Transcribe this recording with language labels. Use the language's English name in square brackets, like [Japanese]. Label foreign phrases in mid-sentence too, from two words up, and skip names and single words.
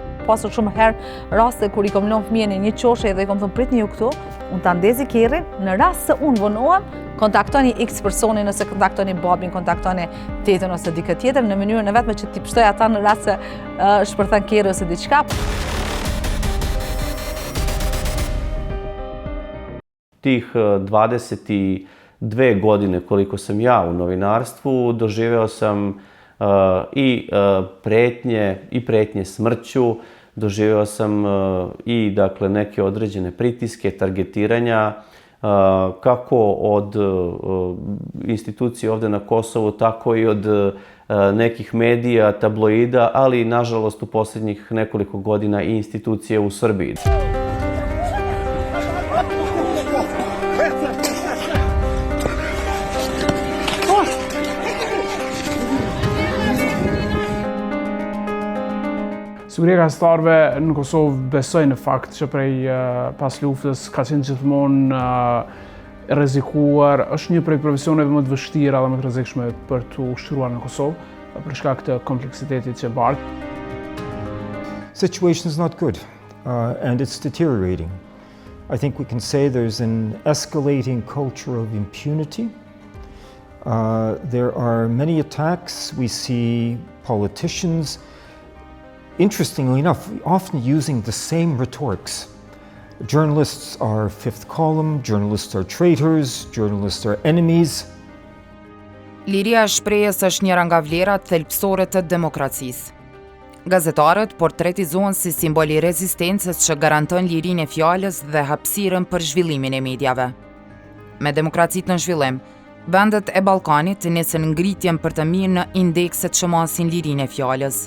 [Albanian] pasur shumë herë raste kur I kom lënë fëmijën në një qoshe dhe I kom thënë pritni ju këtu, unë ta ndezi kerrin, në rast se unë vonohem, kontaktoni X personin ose kontaktoni babin, kontaktoni tetën ose dikë tjetër në mënyrën e vetme që t'i pshtoj ata në rast se shpërthan kerri ose diçka. [Serbian] Tih 22 godine koliko sam ja u novinarstvu, doživeo sam I pretnje smrću, doživeo sam I dakle, neke određene pritiske, targetiranja, kako od institucije ovde na Kosovu, tako I od nekih medija, tabloida, ali nažalost u posljednjih nekoliko godina I institucije u Srbiji. [Albanian] Siguria e gazetarëve në Kosovë besoj në fakt që prej pas luftës ka qenë gjithmonë rrezikuar, është një prej profesioneve më të vështira dhe më të rrezikshme për të ushtruar në Kosovë për shkak të kompleksitetit që bart. [English] Situation is not good and it's deteriorating. I think we can say there's an escalating culture of impunity. There are many attacks. We see politicians, interestingly enough, often using the same rhetorics. Journalists are fifth column, journalists are traitors, journalists are enemies. [Albanian] Liria e shprehjes është njëra nga vlerat thelbësore të demokracisë. Gazetarët portretizohen si simbol I rezistencës që garanton lirinë e fjalës dhe hapësirën për zhvillimin e mediave. Me demokracitë në zhvillim, vendet e Ballkanit nisën ngritjen për të mirë në indekset që masin lirinë e fjalës.